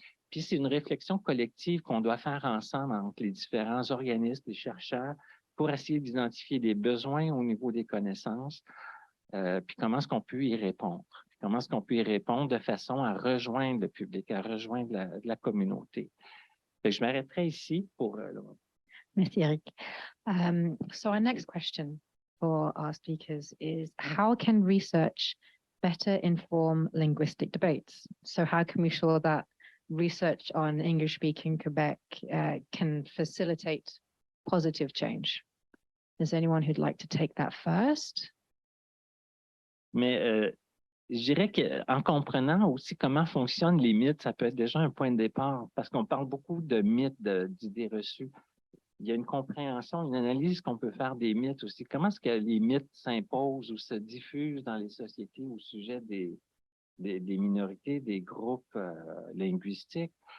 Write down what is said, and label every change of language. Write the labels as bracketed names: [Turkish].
[French] Puis c'est une réflexion collective qu'on doit faire ensemble entre les différents organismes, les chercheurs, pour essayer d'identifier des besoins au niveau des connaissances. Puis comment est-ce qu'on peut y répondre? Comment est-ce qu'on peut y répondre de façon à rejoindre le public, à rejoindre la communauté? Fait que je m'arrêterai ici pour... Merci, Éric. [English] So our next question for our speakers is, how can research better inform linguistic debates? So how can we ensure that research on English-speaking Quebec can facilitate positive change? Is there anyone who'd like to take that first? [French] Mais je dirais qu'en comprenant aussi comment fonctionnent les mythes, ça peut être déjà un point de départ, parce qu'on parle beaucoup de mythes, d'idées reçues. Il y a une compréhension, une analyse qu'on peut faire des mythes aussi. Comment est-ce que les mythes s'imposent ou se diffusent dans les sociétés au sujet des minorités, des groupes linguistiques?